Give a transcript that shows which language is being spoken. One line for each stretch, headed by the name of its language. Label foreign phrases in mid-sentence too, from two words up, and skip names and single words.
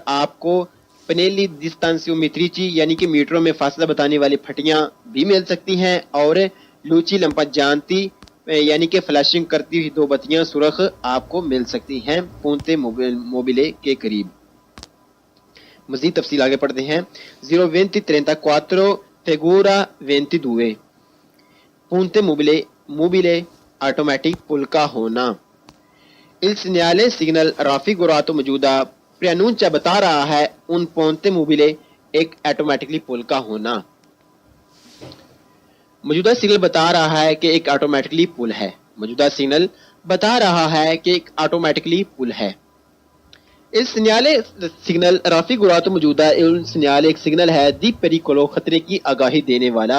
Urdu: یہاں پر آپ کو
Italian: pannelli distanziometrici
Urdu: یعنی کہ میٹروں میں فاصلہ بتانے والی پھٹیاں بھی مل سکتی ہیں، اور
Italian: luci lampeggianti
Urdu: یعنی کہ فلیشنگ کرتی ہوئی دو بتیاں سرخ آپ کو مل سکتی ہیں
Italian: ponte mobile
Urdu: کے قریب۔ مزید تفصیل آگے پڑھتے ہیں۔ 0:34 فیگورا 22
Italian: ponte mobile
Urdu: آٹومیٹک پل کا ہونا۔
Italian: Il segnale signal raffigurato
Urdu: موجودہ پرینونچا بتا رہا ہے
Italian: un ponte mobile
Urdu: ایک ایٹومیٹکلی پل کا ہونا۔ موجودہ سگنل بتا رہا ہے کہ ایک آٹومیٹکلی پل ہے۔ موجودہ سگنل بتا رہا ہے کہ ایک آٹومیٹکلی پل ہے۔ اس سنیالے سگنل رافیگوراتو موجودہ سنیالے ایک سگنل ہے
Italian: di pericolo
Urdu: خطرے کی آگاہی دینے والا۔